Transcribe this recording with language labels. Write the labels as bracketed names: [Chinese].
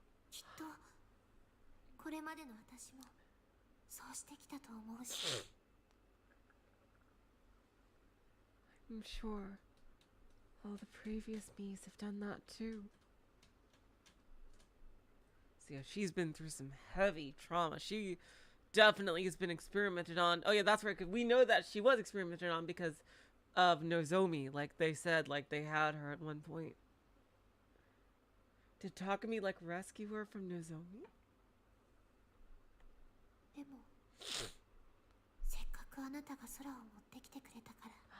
[Japanese] きっとこれまでの私もそうしてきたと思うし。 [English] I'm sure all the previous me's have done that too. So yeah, she's been through some heavy trauma. She definitely has been experimented on. Oh yeah, that's right. 'Cause we know that she was experimented on because of Nozomi. Like they said, like they had her at one point. Did Takumi like rescue her from Nozomi? [Japanese] でもせっかくあなたが空を持ってきてくれたから。